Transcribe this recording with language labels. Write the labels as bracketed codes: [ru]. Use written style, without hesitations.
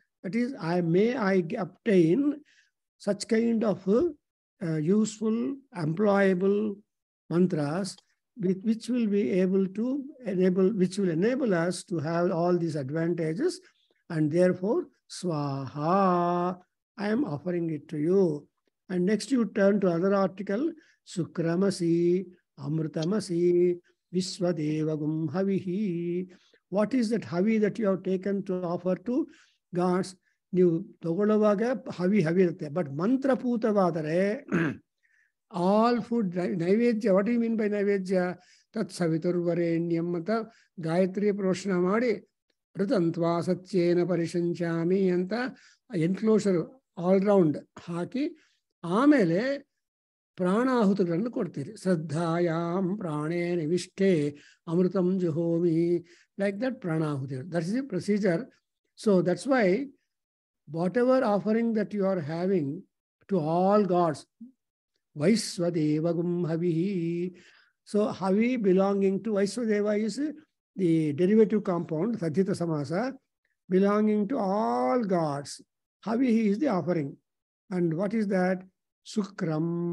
[en] That is, I obtain such kind of useful, employable mantras which will be able to enable us to have all these advantages, and therefore Swaha, I am offering it to you. And next you turn to other article, [sa] Sukramasi, Amrutamasi, Viswadevagum Havihi. [en] What is that Havi that you have taken to offer to gods? [kn] ನೀವು ತಗೊಳ್ಳುವಾಗ ಹವಿ ಇರುತ್ತೆ, but ಮಂತ್ರಪೂತವಾದರೆ [en] all food [kn] ನೈವೇದ್ಯ. [en] What you mean by naivedya? [sa] ತತ್ ಸವಿತುರ್ವರೇಣ್ಯಂ [kn] ಅಂತ ಗಾಯತ್ರಿ ಪ್ರೋಷಣ ಮಾಡಿ [sa] ಋತಂತ್ವಾ ಸತ್ಯೇನ ಪರಿಶಂಚಾಮಿ [kn] ಅಂತ [en] enclosure all round [kn] ಹಾಕಿ ಆಮೇಲೆ ಪ್ರಾಣಾಹುತಿಗಳನ್ನು ಕೊಡ್ತೀರಿ. [sa] ಶ್ರದ್ಧಾಯಾಂ ಪ್ರಾಣೇ ನಿವಿಷ್ಟೇ ಅಮೃತಂ ಜುಹೋಮಿ, [en] like that [sa] ಪ್ರಾಣಾಹುತಿ. [en] That is the procedure. So that's why whatever offering that you are having to all gods, [sa] Vaiswadevagum Havihi. [en] So Havi belonging to Vaiswadeva is the derivative compound, Sadhita Samasa, belonging to all gods. Havihi is the offering. And what is that? Sukram,